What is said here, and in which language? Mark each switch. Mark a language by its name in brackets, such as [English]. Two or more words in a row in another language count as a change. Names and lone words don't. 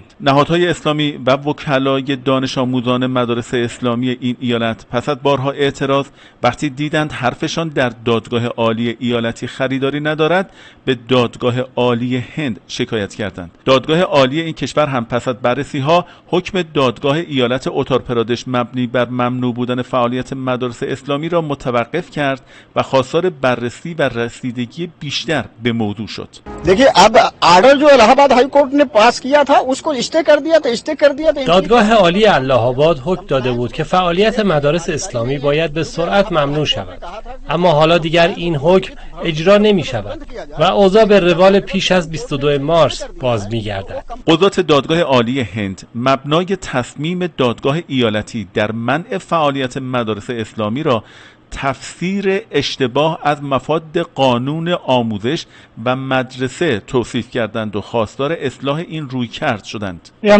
[Persian] نهادهای اسلامی و وکلای دانش آموزان مدارس اسلامی این ایالت پس از بارها اعتراض وقتی دیدند حرفشان در دادگاه عالی ایالتی خریداری ندارد به دادگاه عالی هند شکایت کردند. دادگاه عالی این کشور هم پس از بررسی ها حکم دادگاه ایالت اتارپرادش مبنی بر ممنوع بودن فعالیت مدارس اسلامی را متوقف کرد و خواستار بررسی و رسیدگی بیشتر به موضوع شد. [Hindi] देखिए अब आर्डर जो इलाहाबाद हाई कोर्ट ने पास किया था उसको स्टे कर दिया था [Persian] دادگاه عالی اله‌آباد حکم داده بود که فعالیت مدارس اسلامی باید به سرعت ممنوع شود، اما حالا دیگر این حکم اجرا نمی شود و اوضاع به روال پیش از 22 مارس باز می گردد. قضات دادگاه عالی هند مبنای تصمیم دادگاه ایالتی در منع فعالیت مدارس اسلامی را تفسیر اشتباه از مفاد قانون آموزش و مدرسه توصیف کردند و خواستار اصلاح این رویکرد شدند.